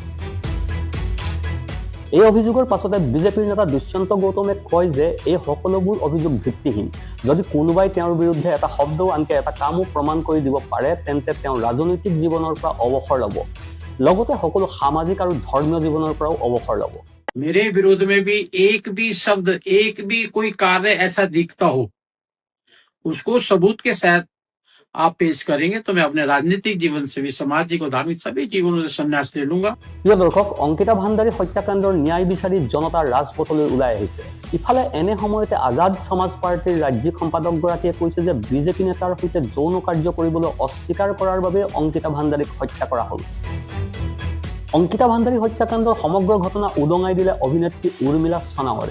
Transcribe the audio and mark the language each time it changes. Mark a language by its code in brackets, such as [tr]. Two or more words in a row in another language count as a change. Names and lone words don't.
[as] এই অভিযোগৰ পাছতে বিজেপিৰ নেতা দুষ্যন্ত গৌতমে কয় যে এই সকলোবোৰ অভিযোগ ভিত্তিহীন। যদি কোনোবাই তেওঁৰ বিৰুদ্ধে এটা শব্দও আনকি এটা কামো প্ৰমাণ কৰি দিব পাৰে, তেন্তে তেওঁ ৰাজনৈতিক জীৱনৰ পৰা অৱসৰ ল'ব, লগতে সকলো সামাজিক আৰু ধৰ্মীয় জীৱনৰ পৰাও অৱসৰ ল'ব। [hi] मेरे विरोध में भी एक भी शब्द, एक भी कोई कार्य ऐसा दिखता हो, उसको सबूत के साथ आप पेश करेंगे तो मैं अपने राजनीतिक जीवन से भी, सामाजिक और धार्मिक सभी जीवनों से संन्यास ले लूंगा। [as] প্ৰিয় দৰ্শক, অংকিতা ভাণ্ডাৰী হত্যাকাণ্ডৰ ন্যায় বিচাৰি জনতা ৰাজপথলৈ ওলাই আহিছে। ইফালে এনে সময়তে আজাদ সমাজ পাৰ্টীৰ ৰাজ্যিক সম্পাদকগৰাকীয়ে কৈছে যে বিজেপি নেতাৰ সৈতে যৌন কাৰ্য কৰিবলৈ অস্বীকাৰ কৰাৰ বাবে অংকিতা ভাণ্ডাৰীক হত্যা কৰা হ'ল। অংকিতা ভাণ্ডাৰী হত্যাকাণ্ডৰ সমগ্ৰ ঘটনা উদঙাই দিলে অভিনেত্ৰী উৰ্মিলা সোণোৱালে।